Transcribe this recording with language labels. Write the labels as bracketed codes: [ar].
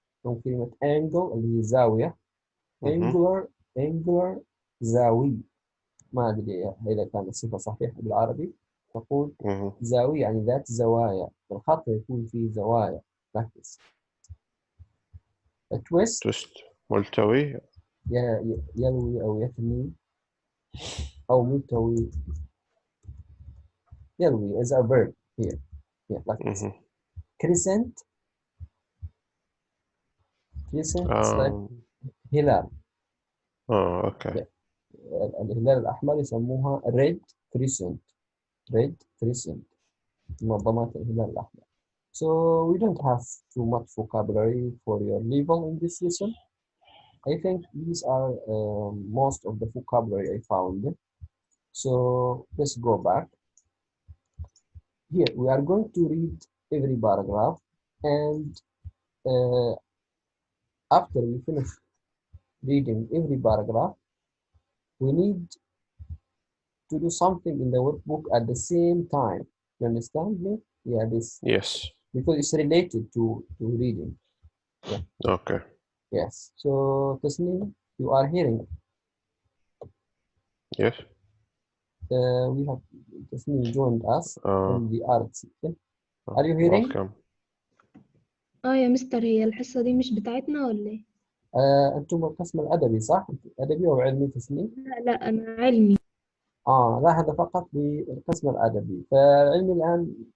[ar] من كلمة angle اللي هي زاوية. [en] angular, angular, زاوي. [ar] ما أدري إذا كانت الصفة صحيحة بالعربي. نقول زاوية يعني ذات زوايا. الخط يكون فيه زوايا. ركز. twist. twist. ملتوي. يلوي أو يثني أو ملتوي. [en] يلوي is a verb here. Yeah, like this. Crescent. Crescent is like هلال. okay. Yeah. [ar] الهلال الأحمر يسموها [en] red crescent. red crescent. [ar] منظمات الهلال الأحمر. [en] So we don't have too much vocabulary for your level in this lesson. I think these are most of the vocabulary I found. So let's go back. Here we are going to read every paragraph, and after we finish reading every paragraph, we need to do something in the workbook at the same time. You understand me? Yeah, this. Yes. Because it's related to reading. Yeah. Okay. Yes. So Tasneem, you are hearing. Yes. We have Tasneem joined us in the art section. Are you hearing? Welcome. [ar] يا مستر، هي الحصة دي مش بتاعتنا ولا ايه؟ أنتم القسم الأدبي صح؟ أدبي أو علمي تسنيم؟ لا أنا علمي. لا هذا فقط للقسم الأدبي، فعلمي الآن.